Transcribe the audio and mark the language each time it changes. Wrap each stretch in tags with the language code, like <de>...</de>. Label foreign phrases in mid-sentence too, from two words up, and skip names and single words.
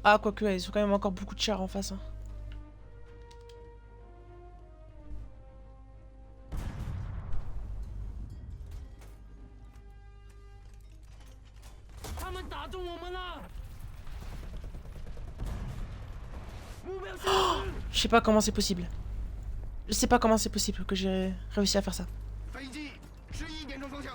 <fr>Ah, quoique, ils ont quand même encore beaucoup de chars en face. Hein.</fr> <zh>他们打中我们了，目标消失。</zh> <fr>Je sais pas comment c'est possible. Je sais pas comment c'est possible que j'ai réussi à faire ça.</fr> <zh>飞机11点钟方向。</zh>